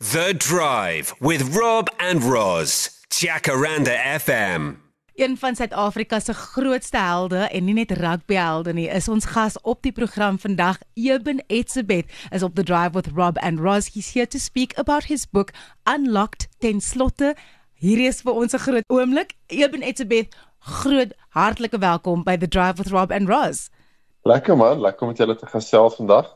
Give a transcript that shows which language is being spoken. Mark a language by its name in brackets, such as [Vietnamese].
[English] The Drive with Rob and Roz. Jacaranda FM. [Afrikaans] Een van Suid-Afrika se grootste helde en nie net rugbyhelde nie, is ons gas op die program vandag. Eben Etzebeth is op The Drive with Rob and Roz. [English] He's here to speak about his book Unlocked. [Afrikaans] Ten slotte, hier is vir ons 'n groot oomblik. Eben Etzebeth, groot hartlike welkom by The Drive with Rob and Roz. Lekker man, lekker om met julle te gesels vandag.